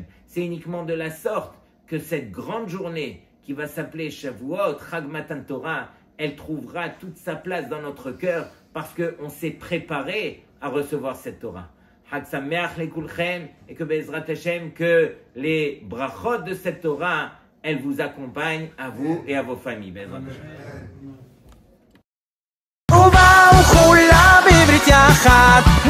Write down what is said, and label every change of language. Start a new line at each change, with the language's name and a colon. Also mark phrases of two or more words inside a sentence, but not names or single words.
French: C'est uniquement de la sorte que cette grande journée qui va s'appeler Shavuot,
Hebrew: חג מתן תורה,
French: elle trouvera toute sa place dans notre cœur parce qu'on s'est préparé à recevoir cette Torah.
Hebrew: חג שמח לכולכם,
French: et que
Hebrew: בעזרת השם,
French: que les brachot de cette Torah, elles vous accompagnent à vous et à vos familles.
Hebrew: בעזרת השם. ובאו כולם בברית יחד